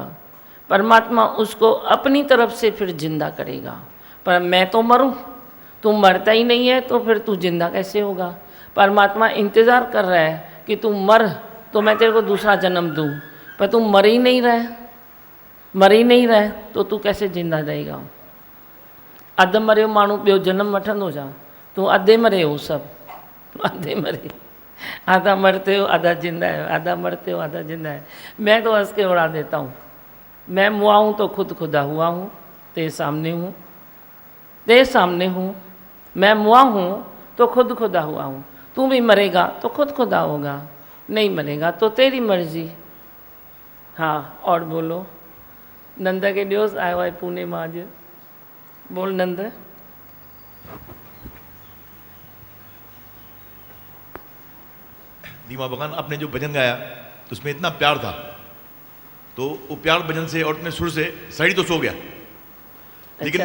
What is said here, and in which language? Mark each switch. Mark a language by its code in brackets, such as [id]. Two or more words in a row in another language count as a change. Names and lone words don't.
[hi] परमात्मा उसको अपनी तरफ से फिर जिंदा करेगा। पर मैं तो मरूं, तू मरता ही नहीं है तो फिर तू जिंदा कैसे होगा? परमात्मा इंतज़ार कर रहा है कि तू मर तो मैं तेरे को दूसरा जन्म दूं, पर तू मर ही नहीं रहा है, मर ही नहीं रहा है तो तू कैसे जिंदा रहेगा? [sd] अधु मरियो माण्हू ॿियो जन्म वठंदो छा? [hi] तू अधे मरे हो, सब अधे मरे, आधा मरते हो आधा जिंदा है, आधा मरते हो आधा जिंदा है। मैं तो हंस के उड़ा देता हूँ। मैं मुआ हूँ तो खुद खुदा हुआ हूँ, तेरे सामने हूँ, तेरे सामने हूँ। मैं मुआ हूँ तो खुद खुदा हुआ हूँ। तू भी मरेगा तो खुद खुदा होगा, नहीं मरेगा तो तेरी मर्जी। हाँ, और बोलो। [sd] नंद के ॾियोसि आयो आहे पुणे मां अॼु। [hi] बोल नंद। दीमा भगवान, आपने जो भजन गाया तो उसमें इतना प्यार था, तो वो प्यार भजन से और इतने सुर से शरीर तो सो गया, लेकिन